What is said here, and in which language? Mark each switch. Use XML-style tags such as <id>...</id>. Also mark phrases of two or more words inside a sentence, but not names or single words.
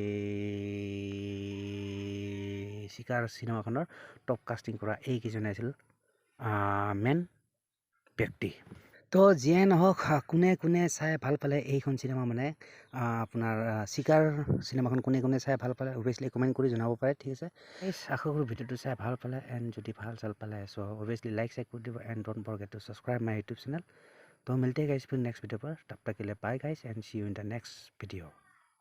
<as>চিকাৰ চিনেমাখনৰ</as> <en>top casting</en> <as>কৰা এইকেইজনে আছিল মেন ব্যক্তি তো যিয়ে নহওক কোনে চাই ভাল পালে এইখন চিনেমা মানে আপোনাৰ চিকাৰ চিনেমাখন কোনে চাই ভাল পালে</as> <en>obviously comment</en> <as>কৰি জনাব পাৰে ঠিক আছে আশা কৰোঁ ভিডিঅ'টো চাই ভাল পালে এণ্ড যদি ভাল পালে চ'</as> <en>obviously like</en> <as>কৰি দিব</as> <en>and don't forget to subscribe my YouTube channel</en> <hi>तो मिलते हैं गाइस फिर नेक्स्ट वीडियो पर तब तक के लिए बाय गाइस</hi> <en>and see you in the next video</en>